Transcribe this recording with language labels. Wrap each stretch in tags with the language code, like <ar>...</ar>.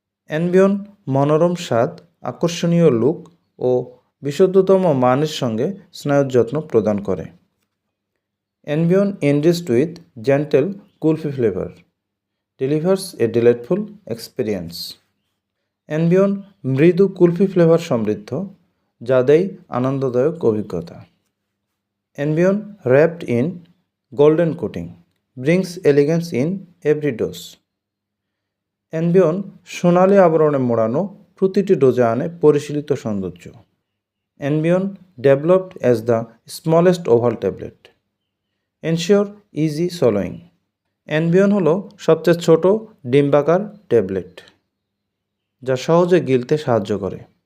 <bn>অ্যানবিয়ন মনোরম স্বাদ, আকর্ষণীয় লুক ও বিশুদ্ধতম মানের সঙ্গে স্নায়ুর যত্ন প্রদান করে।</bn> <en>Anbion enriched with gentle kulfi flavour delivers a delightful experience.</en> <bn>অ্যানবিয়ন মৃদু কুলফি ফ্লেভার সমৃদ্ধ, যা দেয় আনন্দদায়ক অভিজ্ঞতা।</bn> <en>Anbion wrapped in golden coating brings elegance in every dose.</en> <bn>অ্যানবিয়ন সোনালি আবরণে মোড়ানো প্রতিটি ডোজে আনে পরিশীলিত সৌন্দর্য।</bn> <en>Anbion developed as the smallest oval tablet, ensure easy swallowing.</en> <bn>অ্যানবিয়ন হলো সবচেয়ে ছোট ডিম্বাকার ট্যাবলেট, যা সহজে গিলতে সাহায্য করে।</bn>